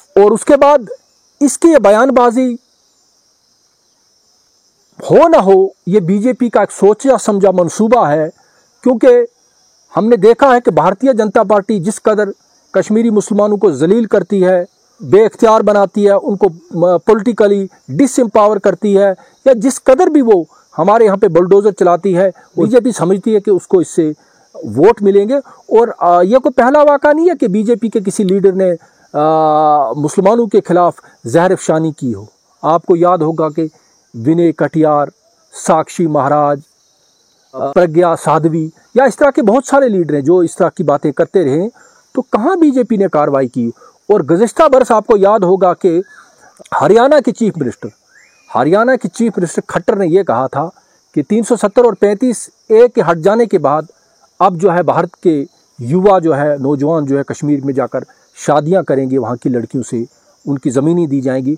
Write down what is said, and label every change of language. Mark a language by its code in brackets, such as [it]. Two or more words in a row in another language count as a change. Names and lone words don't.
[ur] اور اس کے بعد اس کی یہ بیان بازی ہو نہ ہو، یہ BJP کا ایک سوچا سمجھا منصوبہ ہے، کیونکہ ہم نے دیکھا ہے کہ بھارتیہ جنتا پارٹی جس قدر کشمیری مسلمانوں کو ذلیل کرتی ہے، بے اختیار بناتی ہے، ان کو [en] politically disempower [ur] کرتی ہے، یا جس قدر بھی وہ ہمارے یہاں پہ بلڈوزر چلاتی ہے، BJP سمجھتی ہے کہ اس کو اس سے ووٹ ملیں گے۔ اور یہ کوئی پہلا واقعہ نہیں ہے کہ BJP کے کسی لیڈر نے مسلمانوں کے خلاف زہر افشانی کی ہو۔ آپ کو یاد ہوگا کہ ونے کٹیار، ساکشی مہاراج، پرگیا سادھوی، یا اس طرح کے بہت سارے لیڈر ہیں جو اس طرح کی باتیں کرتے رہے، تو کہاں BJP نے کارروائی کی؟ اور گزشتہ برس آپ کو یاد ہوگا کہ ہریانہ کے [en] chief minister [ur] کھٹر نے یہ کہا تھا کہ 370 اور 35A کے ہٹ جانے کے بعد اب جو ہے بھارت کے یووا جو ہے، نوجوان جو ہے، کشمیر میں جا کر شادیاں کریں گے، وہاں کی لڑکیوں سے ان کی زمینیں دی جائیں گی۔